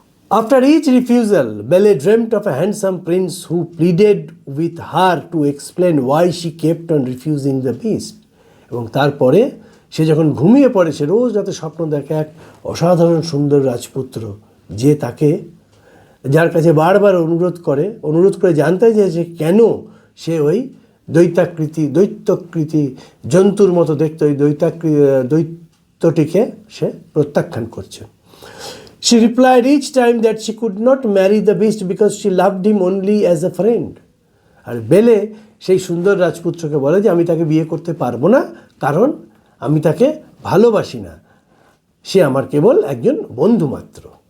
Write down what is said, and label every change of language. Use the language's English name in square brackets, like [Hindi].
[English] after each refusal Belle dreamed of a handsome prince who pleaded with her to explain why she kept on refusing the beast, [Bangla] এবং তারপরে সে যখন ঘুমিয়ে পড়ে সে রোজ রাতে স্বপ্ন দেখে এক অসাধারণ সুন্দর রাজপুত্র, যে তাকে, যার কাছে বারবার অনুরোধ করে জানতে চায় যে কেন সে ওই দৈত্যকৃতি জন্তুর মতো দেখতে ওই দৈত্যটিকে সে প্রত্যাখ্যান করছে। [English] She replied each time that she could not marry the beast because she loved him only as a friend. [Bangla] আর বেলে সেই সুন্দর রাজপুত্রকে বলে যে আমি তাকে বিয়ে করতে পারবো না, কারণ আমি তাকে ভালোবাসি না, সে আমার কেবল একজন বন্ধু মাত্র।